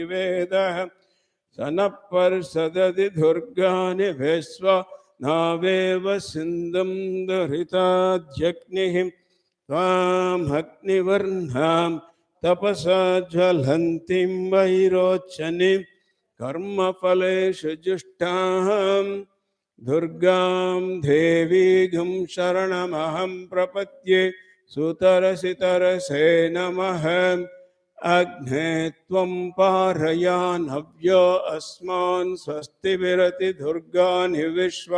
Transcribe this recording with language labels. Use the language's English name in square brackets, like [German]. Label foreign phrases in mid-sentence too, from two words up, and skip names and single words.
[Sanskrit] वेदः सनःपर्षदति दुर्गाणि विश्वा नावेव सिन्धुं दुरितात्यग्निः त्वाम् अग्निवर्णां तपसा ज्वलन्तीं वैरोचनीं कर्मफलेषु जुष्टाम् दुर्गां देवीं शरणमहं प्रपद्ये। सुतरसितरसे नमः। अग्ने त्वं पारयानव्यो अस्मान् स्वस्ति विरति दुर्गानि विश्वा